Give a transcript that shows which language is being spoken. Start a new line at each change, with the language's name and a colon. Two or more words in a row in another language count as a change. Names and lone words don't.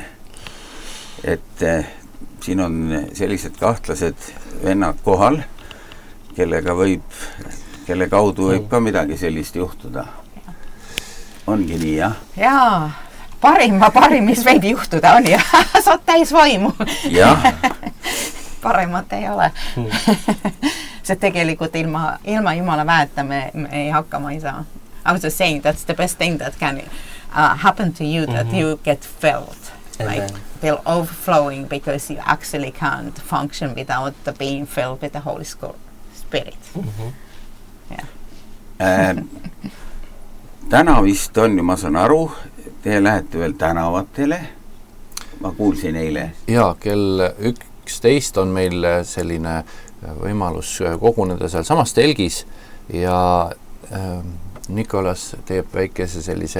Estonian: Et siin on sellised kahtlased vennad kohal, kelle kaudu võib ka midagi sellist juhtuda. Ongi nii, jah? Jaa, parim, mis võib juhtuda on ja saad täis vaimu. Jah. Paremat ei ole. See tegelikult ilma Jumala väeta me ei hakkama ei saa.
English: I was just saying that's the best thing that can happen to you, that you get filled. Like feel overflowing because you actually can't function without being filled with the Holy Spirit.
Estonian: Täna vist on ju, ma saan aru, te lähete veel tänavatele. Ma kuulsin eile. Jaa, kell 11 on meil selline võimalus koguneda seal samas telgis ja Nikolas teeb väikese sellise